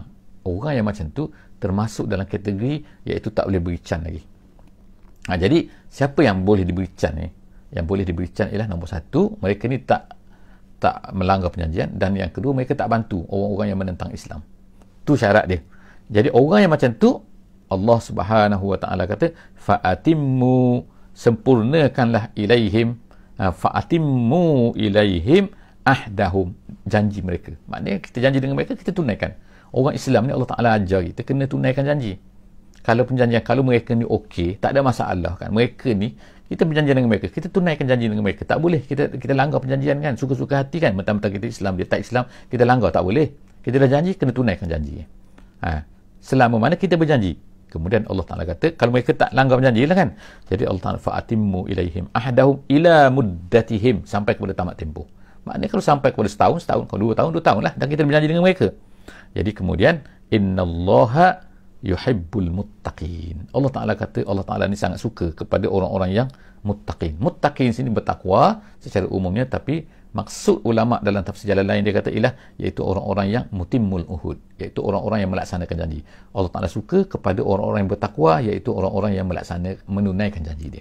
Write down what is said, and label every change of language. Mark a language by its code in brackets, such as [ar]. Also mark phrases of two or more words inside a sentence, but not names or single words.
[ms] Orang yang macam tu termasuk dalam kategori iaitu tak boleh beri can lagi. Jadi siapa yang boleh diberi can ni? Yang boleh diberi can ialah nombor satu, mereka ni tak melanggar perjanjian, dan yang kedua, mereka tak bantu orang-orang yang menentang Islam. Tu syarat dia. Jadi orang yang macam tu, Allah [ar] سبحانه وتعالى [ms] kata fa'atimmu, sempurnakanlah ilaihim, [ar] فأتموا إليهم عهدهم, [ms] janji mereka. Maknanya kita janji dengan mereka, kita tunaikan. Orang Islam ni Allah Ta'ala ajar kita kena tunaikan janji. Kalau perjanjian, kalau mereka ni okey, tak ada masalah kan. Mereka ni, kita berjanjian dengan mereka, kita tunaikan janji dengan mereka. Tak boleh kita langgar perjanjian kan, suka-suka hati kan. Mentang-mentang kita Islam, dia tak Islam, kita langgar, tak boleh. Kita dah janji, kena tunaikan janji. Selama mana kita berjanji. Kemudian Allah Ta'ala kata, kalau mereka tak langgar berjanji lah kan. Jadi Allah Ta'ala [ar] فأتموا إليهم عهدهم إلى مدتهم, [ms] sampai kepada tamat tempoh. Maknanya kalau sampai kepada setahun, kalau 2 tahun lah, dan kita berjanji dengan mereka. Jadi kemudian, [ar] إن الله يحب المتقين. [ms] Allah Ta'ala kata, Allah Ta'ala ni sangat suka kepada orang-orang yang muttaqin. Muttaqin sini bertakwa secara umumnya, tapi maksud ulama dalam tafsir jalan lain dia kata ialah iaitu orang-orang yang [ar] متمو العهود, [ms] iaitu orang-orang yang melaksanakan janji. Allah Ta'ala suka kepada orang-orang yang bertakwa, iaitu orang-orang yang menunaikan janji dia.